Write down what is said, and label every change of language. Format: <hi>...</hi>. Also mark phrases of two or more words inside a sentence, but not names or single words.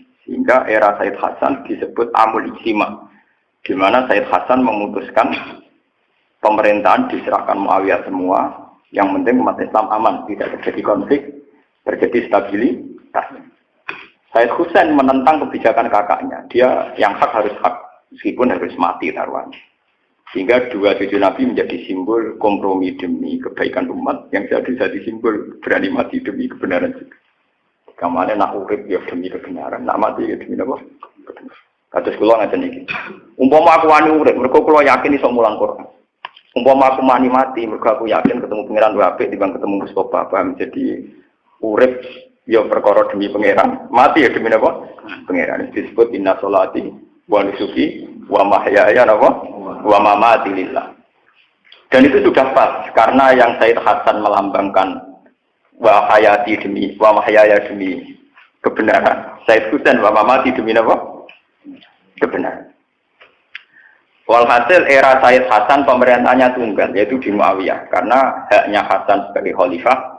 <id>Sehingga era Sayyid Hasan disebut Amul Ijtima, di mana Sayyid Hasan memutuskan pemerintahan diserahkan Muawiyah semua, yang penting umat Islam aman, tidak terjadi konflik, terjadi stabilitas. Sayyid Husain menentang kebijakan kakaknya, dia yang hak harus hak, meskipun harus mati taruhannya. Sehingga dua cucu Nabi menjadi simbol kompromi demi kebaikan umat, yang jadi simbol berani mati demi kebenaran juga.</id> <jv>Kamane nak urip ya demi kebenaran, nak mati ya demi apa? Kados kula ngaten iki. Umpama aku wani urip, mergo kula yakin iso mulang Quran. Umpama aku mati, mergo aku yakin ketemu pangeran luwih apik timbang ketemu Mustofa, paham? Jadi urip ya perkara demi pangeran, mati ya demi apa? Pangeran.</jv> <id>Disebut</id> <ar>إن صلاتي ونسكي ومحياي ومماتي لله.</ar> <id>Dan itu sudah pas karena yang Sayyid Hasan melambangkan</id> <ar>wa hayati</ar> <id>demi</id> <ar>wa mahyaya</ar> <id>demi kebenaran. Sayyid Husain</id> <ar>wa mamati</ar> <id>demi apa? Kebenaran. Walhasil era Sayyid Hasan pemerintahnya tunggal, yaitu di Muawiyah, karena haknya Hasan sebagai khalifah.</id>